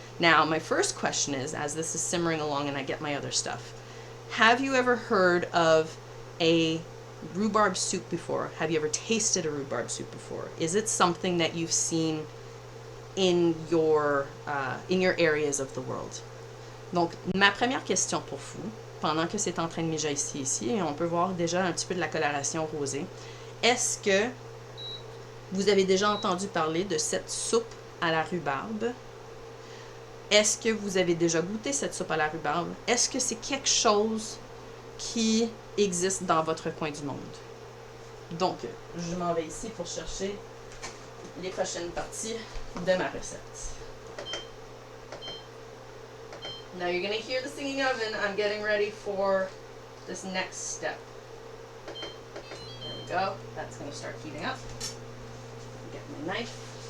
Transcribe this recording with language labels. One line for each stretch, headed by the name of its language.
English: Now, my first question is, as this is simmering along and I get my other stuff, have you ever heard of a rhubarb soup before? Have you ever tasted a rhubarb soup before? Is it something that you've seen in your areas of the world?
French: Donc, ma première question pour vous, pendant que c'est en train de mijoter ici, et on peut voir déjà un petit peu de la coloration rosée, est-ce que vous avez déjà entendu parler de cette soupe à la rhubarbe? Est-ce que vous avez déjà goûté cette soupe à la rhubarbe? Est-ce que c'est quelque chose qui existe dans votre coin du monde? Donc, je m'en vais ici pour chercher les prochaines parties de ma recette.
English: Now you're going to hear the singing oven. I'm getting ready for this next step. There we go. That's going to start heating up. Get my knife.